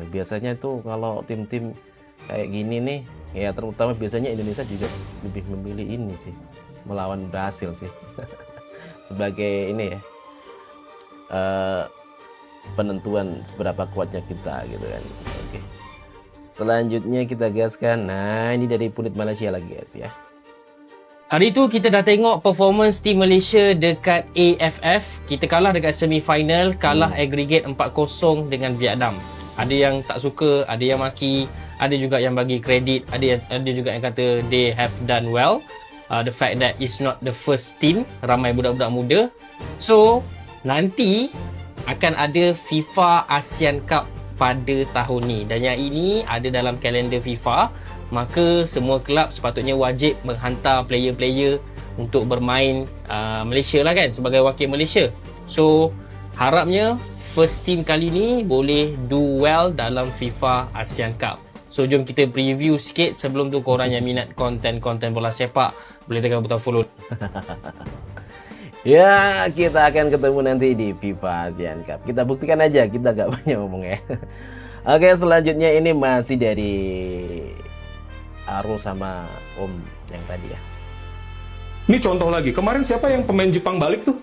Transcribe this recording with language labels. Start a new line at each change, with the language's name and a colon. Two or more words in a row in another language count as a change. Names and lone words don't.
Indonesian: Biasanya tuh kalau tim-tim kayak gini nih, ya terutama biasanya Indonesia juga lebih memilih ini sih, melawan Brasil sih. Sebagai ini ya, penentuan seberapa kuatnya kita gitu kan. Oke. Selanjutnya kita gaskan. Nah, ini dari pundit Malaysia lagi guys ya.
Malay: Hari tu kita dah tengok performance tim Malaysia dekat AFF. Kita kalah dekat semi-final, kalah aggregate 4-0 dengan Vietnam. Ada yang tak suka, ada yang maki, ada juga yang bagi kredit, ada juga yang kata
English: they have done well. The fact that it's not the first team,
Malay: ramai budak-budak muda. So, nanti akan ada FIFA ASEAN Cup pada tahun ni, dan yang ini ada dalam kalender FIFA. Maka semua kelab sepatutnya wajib menghantar player-player untuk bermain Malaysia lah kan, sebagai wakil Malaysia. So harapnya first team kali ni boleh
English: do well
Malay: dalam FIFA ASEAN Cup. So jom kita preview sikit. Sebelum tu korang yang minat konten-konten bola sepak, boleh tekan butang follow.
Indonesian: Ya, kita akan ketemu nanti di FIFA ASEAN Cup. Kita buktikan aja, kita gak banyak ngomong ya. Oke, selanjutnya ini masih dari Arul sama Om yang tadi ya. Ini contoh lagi, kemarin siapa yang pemain Jepang balik tuh?